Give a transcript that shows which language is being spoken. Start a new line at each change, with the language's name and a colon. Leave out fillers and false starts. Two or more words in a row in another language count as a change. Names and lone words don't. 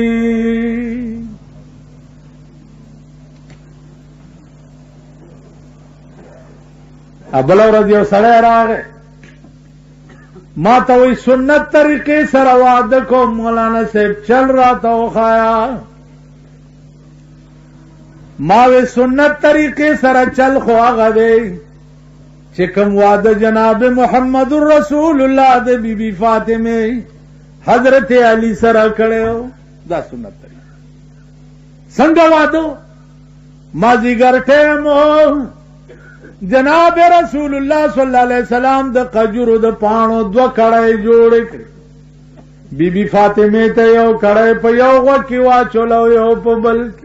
Pashto: بله ورځ یو سړی راغی ما ته وی سنت طریقې سره واده کوم مولانا صاحب چل راته وښایا. ما وی سنت طریقې سره چل خو هغه دی چې کوم واده جناب محمد رسول الله د بی بی فاطمه حضرت علی سره کړو دا سنت طریقه. څنګه واده مازیګر ټیم جناب رسول الله
Arabic: صلی الله علیه وسلم
Pashto: د قجرو د پاڼو دو کړای جوړ کړ. بی بی فاطمه ته یو کړای په یو غوږ کې واچولو یو په بل کې.